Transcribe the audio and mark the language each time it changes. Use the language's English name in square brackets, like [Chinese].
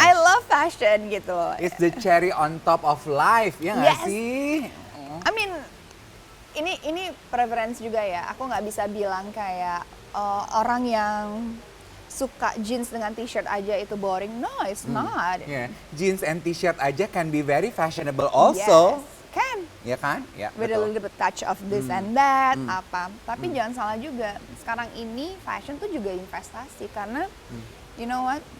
[English] I love fashion gitu. It's the cherry on top of life, ya nggak sih? I mean, [Indonesian] ini preference juga ya. Aku nggak bisa bilang kayak orang yang suka jeans dengan t-shirt aja itu boring. [English] No, it's not. Yeah. Jeans and t-shirt aja can be very fashionable also. Yes, can. [Indonesian] Ya kan? Ya, [English] With [Indonesian] betul. [English] a little bit touch of this and that, apa. [Indonesian] Tapi jangan salah juga. Sekarang ini fashion tuh juga investasi karena [English] you know what?